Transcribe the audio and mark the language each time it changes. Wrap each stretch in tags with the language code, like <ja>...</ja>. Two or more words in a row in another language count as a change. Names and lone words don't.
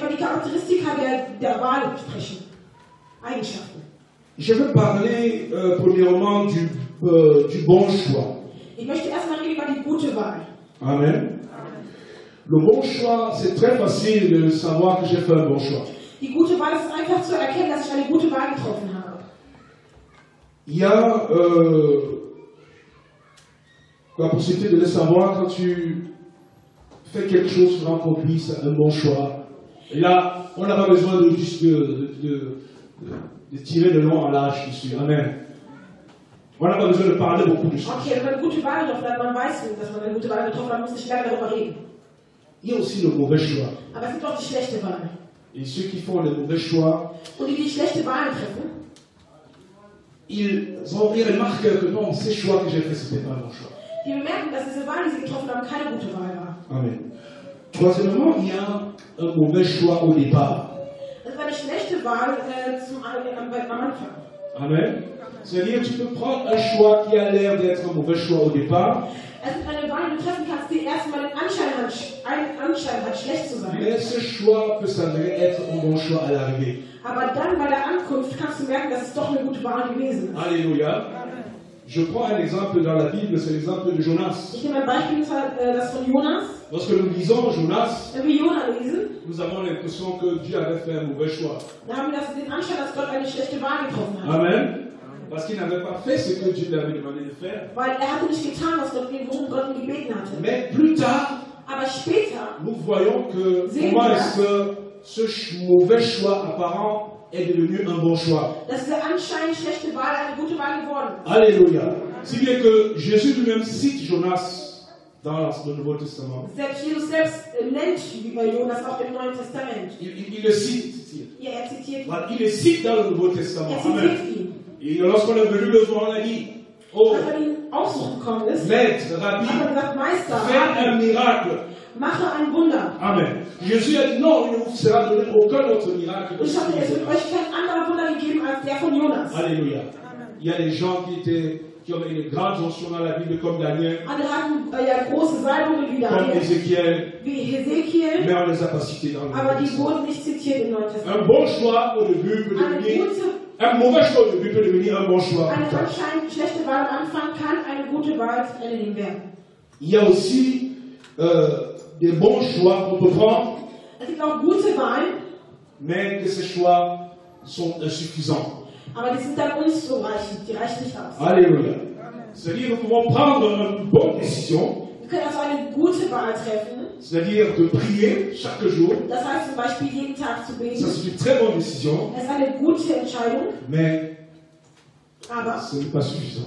<fr>Je vais parler premièrement du bon choix. Amen. Le bon choix, c'est très facile de savoir que j'ai fait un bon choix.</fr> <de>Die gute Wahl ist einfach zu erkennen, dass ich eine gute Wahl getroffen habe.</de> <fr>Il y a la possibilité de le savoir quand tu fais quelque chose sur un produit, c'est un bon choix. Et là, on n'a pas besoin de tirer de long à large dessus. Amen. On n'a pas besoin de parler beaucoup dessus.</fr> <de>Okay, wenn man eine gute Wahl getroffen hat, man weiß, dass man eine gute Wahl getroffen hat, muss nicht lange darüber reden.</de> <fr>Il y a aussi le mauvais choix.</fr> <de>Aber es gibt auch die schlechte Wahl.</de> <fr>Et ceux qui font les mauvais choix,</fr> <de>und die schlechte Wahl treffen,</de> <fr>ils remarquent que non, ces choix que j'ai fait, ce n'était pas mon choix.</fr> <de>Die bemerken, dass diese Wahl, die sie getroffen haben, keine gute Wahl war. Amen.</de> <fr>Troisièmement, il y a un mauvais choix au départ.</fr> <de>Das war eine schlechte Wahl am Anfang. Amen.</de> <fr>C'est-à-dire, tu peux prendre un choix qui a l'air d'être un mauvais choix au départ.</fr> <de>Es ist eine Wahl, die du treffen kannst, die erstmal einen Anschein hat, schlecht zu sein.</de> <fr>Mais ce choix peut s'avérer être un bon choix à l'arrivée.</fr> <de>Aber dann bei der Ankunft kannst du merken, dass es doch eine gute Wahl gewesen ist. Alléluia.</de> <fr>Je prends un exemple dans la Bible, c'est l'exemple de Jonas.</fr> <de>Ich nehme ein Beispiel, das von Jonas.</de> <fr>Lorsque nous lisons Jonas,</fr> <de>wenn wir Jonas lesen,</de> <fr>nous avons l'impression que Dieu avait fait un mauvais choix.</fr> <de>Da haben wir den Anschein, dass Gott eine schlechte Wahl getroffen hat. Amen.</de> <fr>Parce qu'il n'avait pas fait ce que Dieu lui avait demandé de faire.</fr> <de>Weil hatte nicht getan, was worum Gott ihn gebeten hatte.</de> <fr>Mais plus tard,</fr> <de>aber später,</de> <fr>nous voyons que comment est-ce que ce mauvais choix apparent est devenu un bon choix.</fr> <de>Dass der anscheinend schlechte Wahl eine gute Wahl geworden ist. Alléluia.</de> <fr>Si bien que Jésus lui-même cite Jonas dans le Nouveau Testament.</fr> <de>Selbst Jesus selbst nennt Jonas auch im Neuen Testament.</de> <fr>Il le cite.</fr> <de>Ja, zitiert ihn.</de> <fr>Il le cite dans le Nouveau Testament.</fr> <de>Zitiert ihn.</de> <fr>Et lorsqu'on est venu le voir, on a dit, Oh,</fr> <de>als er ihn aufsuchen gekommen ist,</de> <fr>Maître, Rabbi,</fr> <de>hat er gesagt, Meister,</de> <fr>fais un miracle.</fr> <de>mache ein Wunder. Amen.</de> <fr>Jésus a dit non, il ne vous sera donné aucun autre miracle.</fr> <de>Und ich sagte, es wird euch kein anderer Wunder gegeben als der von Jonas. Alléluia.</de> <fr>Il y a des gens qui ont une grande onction dans la Bible comme Daniel,</fr> <de>Andere hatten ja große Salbungen wie</de> <fr>comme Daniel, Ézéchiel,</fr> <de>wie Hesekiel,</de> <fr>mais on ne les a pas cités dans le</fr> <de>aber</de> <fr>Nouveau</fr> <de>die</de> <fr>Testament.</fr> <de>wurden nicht zitiert im Neuen Testament.</de> <fr>Un bon choix au début peut</fr> <de>Eine</de> <fr>devenir,</fr> <de>gute,</de> <fr>un mauvais choix au début peut devenir un bon choix.</fr> <de>eine</de> <fr>plus tard.</fr> <de>anscheinend schlechte Wahl am Anfang kann eine gute Wahl zum Ende hin werden.</de> <fr>Il y a aussi des bons choix qu'on peut prendre,</fr> <de>Es gibt auch gute Wahlen,</de> <fr>mais que ces choix sont insuffisants.</fr> <de>aber die sind dann unzureichend, die reichen nicht aus. Alléluia.</de> <fr>C'est-à-dire nous pouvons prendre une bonne décision,</fr> <de>Wir können also eine gute Wahl treffen.</de> <fr>c'est-à-dire de prier chaque jour.</fr> <de>Das heißt zum Beispiel jeden Tag zu</de> <fr>Ça,</fr> <de>beten.</de> <fr>c'est une très bonne décision,</fr> <de>Es ist eine gute Entscheidung,</de> <fr>mais</fr> <de>aber</de> <fr>ce n'est pas suffisant.</fr>